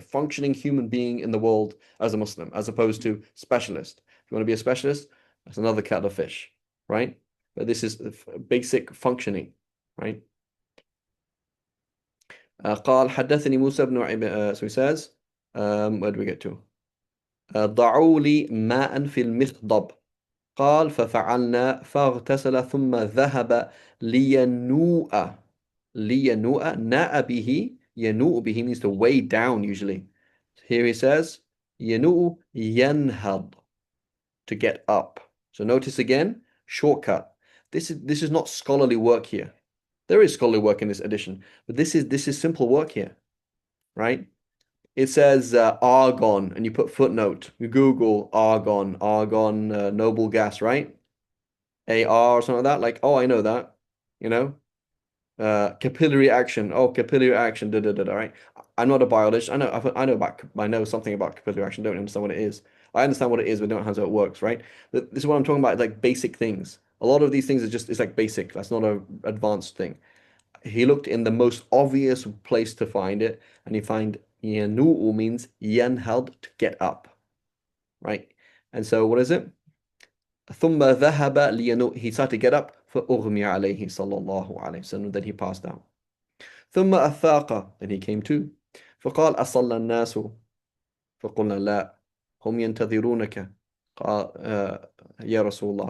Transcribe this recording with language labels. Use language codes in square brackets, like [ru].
[en] Functioning human being in the world as a Muslim, as opposed to specialist. If you want to be a specialist, that's another kettle of fish, right? But this is basic functioning, right? [ar] قال حدثني موسى بن عبيد. [en] So he says, where do we get to? [ar] ضعوا لي ماء في المخضب. قال ففعلنا فاغتسل ثم ذهب لينوء. ناء به. ينوء به [en] means to weigh down usually. Here he says [ar] ينوء ينهض, [en] to get up. So notice again, shortcut. This is not scholarly work here. There is scholarly work in this edition, but this is simple work here, right? It says argon, and you put footnote. You Google argon, noble gas, right? AR or something like that. Like, oh, I know that, capillary action. Oh, capillary action. Right? I'm not a biologist. I know something about capillary action. Don't understand what it is. I understand what it is, but don't know how it works, right? This is what I'm talking about, like basic things. A lot of these things it's like basic. That's not an advanced thing. He looked in the most obvious place to find it, and he find yanu'u means yanhad, to get up, right? And so what is it? [ar] ثم ذهب لينوء. [en] He started to get up. [ar] فأغمي عليه صلى الله عليه وسلم. [en] Then he passed out. [ar] ثم أفاق. [en] Then he came to. [ar] فقال أصلى الناس. فقلنا لا هم ينتظرونك. قال يا رسول الله.